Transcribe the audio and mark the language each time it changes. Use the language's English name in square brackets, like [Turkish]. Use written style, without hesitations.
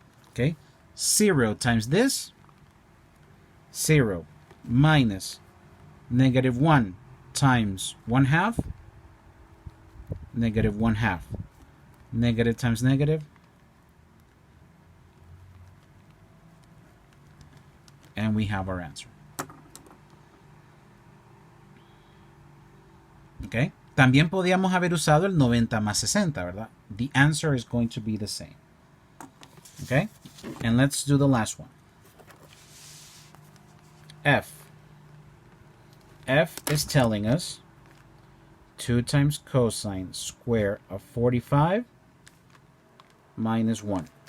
[English] Okay? 0 times this, 0 minus negative 1 times 1/2, negative 1/2. Negative times negative, and we have our answer. Okay? [Spanish] También podíamos haber usado el 90 más 60, ¿verdad? [English] The answer is going to be the same. Okay? And let's do the last one. F. F is telling us 2 times cosine square of 45 minus 1.